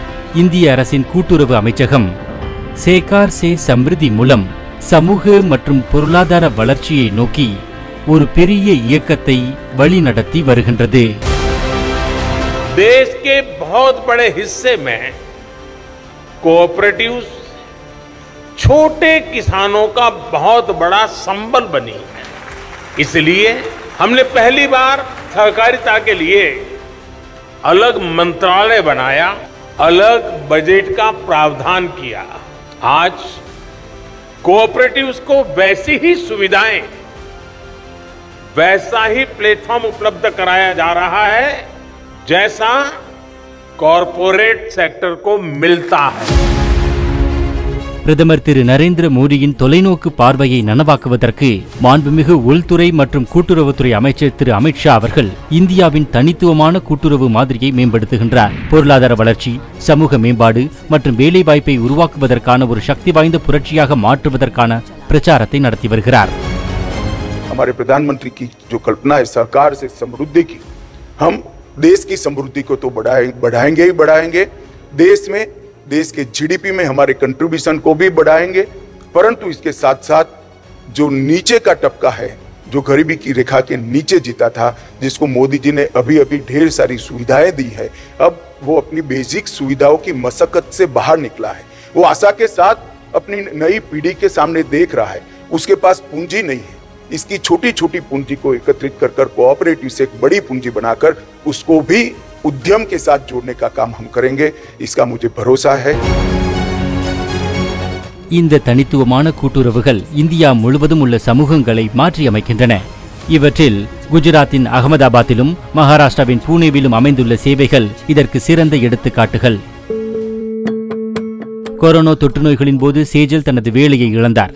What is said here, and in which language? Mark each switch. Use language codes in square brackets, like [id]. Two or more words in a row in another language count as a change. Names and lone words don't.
[ta] இந்திய அரசின் கூட்டுறவு அமைச்சகம் [hi] सहकार से समृद्धि [ta] மூலம் சமூக மற்றும் பொருளாதார வளர்ச்சியை நோக்கி ஒரு பெரிய இயக்கத்தை வழிநடத்தி வருகின்றது. [hi] देश के बहुत बड़े हिस्से में कोऑपरेटिव्स छोटे किसानों का बहुत बड़ा संबल बनी है. इसलिए हमने पहली बार सहकारिता के लिए अलग मंत्रालय बनाया, अलग बजट का प्रावधान किया. आज कोऑपरेटिव्स को वैसी ही सुविधाएं, वैसा ही प्लेटफॉर्म उपलब्ध कराया जा रहा है जैसा [en] corporate sector [hi] को मिलता है. [ta] பிரதமர் திரு நரேந்திர மோடியின் தொலைநோக்கு பார்வையை நனவாக்குவதற்கு மாண்புமிகு உள்துறை மற்றும் கூட்டுறவுத்துறை அமைச்சர் திரு அமித்ஷா அவர்கள் இந்தியாவின் தனித்துவமான கூட்டுறவு மாதிரியை மேம்படுத்துகின்றார். பொருளாதார வளர்ச்சி, சமூக மேம்பாடு மற்றும் வேலைவாய்ப்பை உருவாக்குவதற்கான ஒரு சக்தி வாய்ந்த புரட்சியாக மாற்றுவதற்கான பிரச்சாரத்தை நடத்தி வருகிறார். [hi] हमारे प्रधानमंत्री की जो कल्पना है सहकार से समृद्धि की, हम देश की समृद्धि को तो बढ़ाएंगे ही बढ़ाएंगे, देश के जीडीपी में हमारे कंट्रीब्यूशन को भी बढ़ाएंगे, परंतु इसके साथ साथ जो नीचे का तबका है, जो गरीबी की रेखा के नीचे जीता था, जिसको मोदी जी ने अभी ढेर सारी सुविधाएं दी है, अब वो अपनी बेसिक सुविधाओं की मशक्कत से बाहर निकला है. वो आशा के साथ अपनी नई पीढ़ी के सामने देख रहा है. उसके पास पूंजी नहीं है, इसकी छोटी छोटी पूंजी को एकत्रित कर कोऑपरेटिव से एक बड़ी पूंजी बनाकर उसको भी उद्यम के साथ जोड़ने का काम हम करेंगे. इसका मुझे भरोसा है. [ta] இந்த தனித்துவமான கூட்டுறவுகள் இந்தியா முழுவதும் உள்ள சமூகங்களை மாற்றியமைக்கின்றன. இவற்றில் குஜராத்தின் அகமதாபாத்திலும் மகாராஷ்டிராவின் பூனேவிலும் அமைந்துள்ள சேவைகள் இதற்கு சிறந்த எடுத்துக்காட்டுகள். கொரோனா தொற்று நோய்களின் போது சேஜல் தனது வேலையை இழந்தார்.